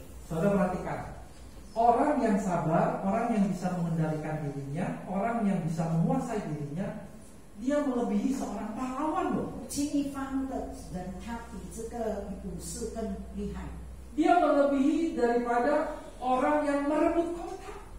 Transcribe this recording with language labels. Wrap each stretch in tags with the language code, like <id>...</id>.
<id>Saudara perhatikan, orang yang sabar, orang yang bisa mengendalikan dirinya, orang yang bisa menguasai dirinya, dia melebihi seorang pahlawan loh.</id> <zh>不轻易发怒的人，他比这个武士更厉害，</zh> <id>Dia melebihi daripada orang yang merebut kota.</id>